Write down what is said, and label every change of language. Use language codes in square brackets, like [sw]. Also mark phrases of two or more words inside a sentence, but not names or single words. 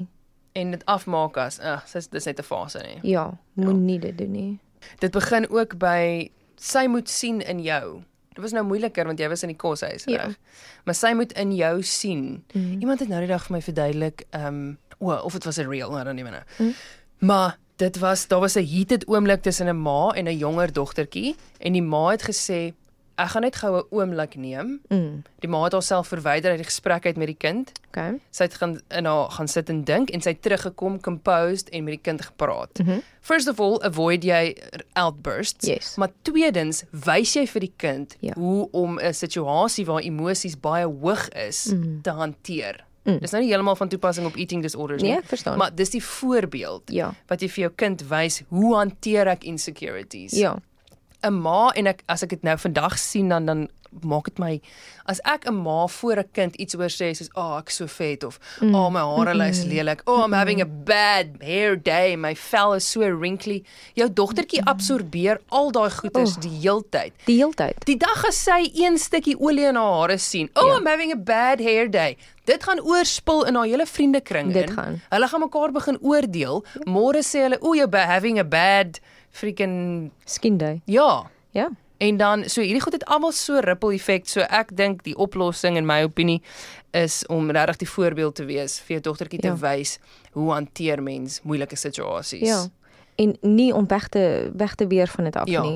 [af] En dit afmaak as, dis net 'n fase nie. Ja, moenie dit doen nie. Dit begin ook by, sy moet sien in jou. Dit was nou moeiliker, want jy was in die koshuis, Ja. reg? Maar sy moet in jou sien. Iemand het nou die dag vir my verduidelik, of het was 'n real, [en] I don't even know. [af] Maar daar was 'n heated oomblik tussen 'n ma en 'n jonger dogtertjie, en die ma het gesê, ek gaan net gou 'n oomblik neem. Die ma het haarself verwyder uit die gesprek uit met die kind. Okay. Sy het gaan sit en dink, en sy het teruggekom, composed, en met die kind gepraat. [en] First of all, [af] avoid jy outbursts, Yes. maar tweedens, wys jy vir die kind Ja. hoe om 'n situasie waar emosies baie hoog is, te hanteer. Dis nou nie heeltemal van toepassing op eating disorders nie, Nee, ek verstaan. maar dis die voorbeeld Ja. wat jy vir jou kind wys, hoe hanteer ek insecurities. Ja. 'n Ma, en as ek dit nou vandag sien, dan maak dit my, as ek 'n ma voor 'n kind iets oor sê, soos, ek is so vet, of, my hare is lelik, [en] I'm having a bad hair day, [af] my vel is so wrinkly. Jou dogtertjie absorbeer al daai goeders die heeltyd. Die heeltyd. Die dag as sy een stukkie olie in haar hare sien, Ja. [en] I'm having a bad hair day. [af] Dit gaan oorspil in haar hele vriendekring Dit in. gaan. Hulle gaan mekaar begin oordeel. Môre sê hulle, [en] you're having a bad freaking, [af] Skindui. ja. Ja. En dan, so hierdie goed het almal so ripple effek, so ek dink die oplossing in my opinie is om regtig die voorbeeld te wees vir jou dogtertjie te wys hoe hanteer mens moeilike situasies. Ja. En nie om weg te weer van dit af nie.